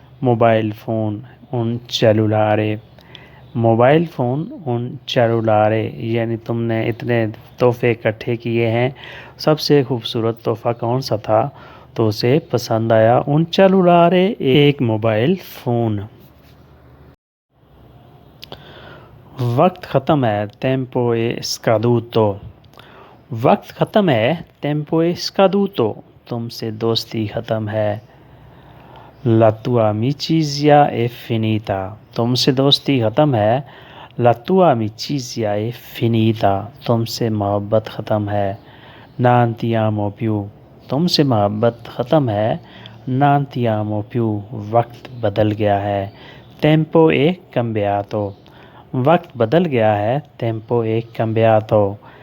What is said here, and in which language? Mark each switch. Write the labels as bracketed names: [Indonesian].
[Hindi] Mobile phone, [Italian] उन सेलुलारे। [Hindi] Mobile phone उन सेलुलारे, यानी तुमने इतने तोहफ़े इकट्ठे किए हैं, सबसे खूबसूरत तोहफ़ा कौन सा था, तो उसे पसंद आया उन सेलुलारे, एक मोबाइल फ़ोन। वक्त ख़त्म है, [Italian] tempo è scaduto। [Hindi] वक्त ख़त्म है, tempo è scaduto। तुमसे दोस्ती ख़त्म है, [Italian] La tua amicizia è finita। [Hindi] तुमसे दोस्ती ख़त्म है, [Italian] La tua amicizia è finita। [Hindi] तुमसे मोहब्बत ख़त्म है, [Italian] Non ti amo più। [Hindi] तुमसे मोहब्बत ख़त्म है, [Italian] Non ti amo più। [Hindi] वक्त बदल गया है, [Italian] Tempo è cambiato। [Hindi] वक्त बदल गया है, [Italian] Tempo è cambiato।